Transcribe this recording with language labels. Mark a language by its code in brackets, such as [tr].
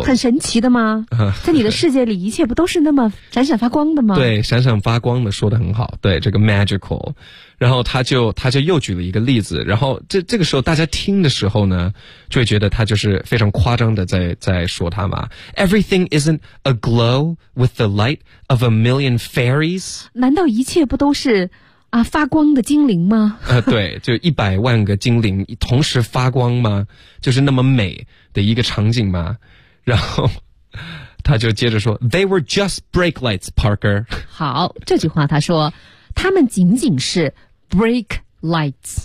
[zh] 很神奇的吗？在你的世界里一切不都是那么闪闪发光的吗？对，闪闪发光的说得很好，对，这个 magical。然后他就又举了一个例子，然后这个时候大家听的时候呢，就会觉得他就是非常夸张的在说他嘛。 [en] Everything isn't a glow with the light of a million fairies。 [zh] 难道一切不都是啊，发光的精灵吗？对，就100万个精灵同时发光吗？就是那么美的一个场景吗？然后他就接着说 [en] They were just brake lights, Parker。 [zh] 好，这句话他说他们仅仅是 brake lights。